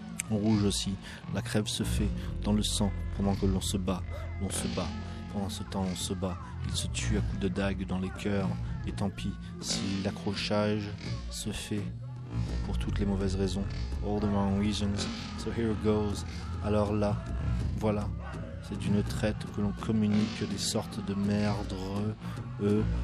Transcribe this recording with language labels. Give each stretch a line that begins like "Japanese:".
French: En rouge aussi, la crève se fait dans le sang pendant que l'on se bat. On se bat, pendant ce temps on se bat. Il se tue à coups de dague dans les cœurs. Et tant pis si l'accrochage se fait pour toutes les mauvaises raisons.
English: All the wrong reasons, so here it goes.
French: Alors là, voilà, c'est d'une traite que l'on communique des sortes de merdre.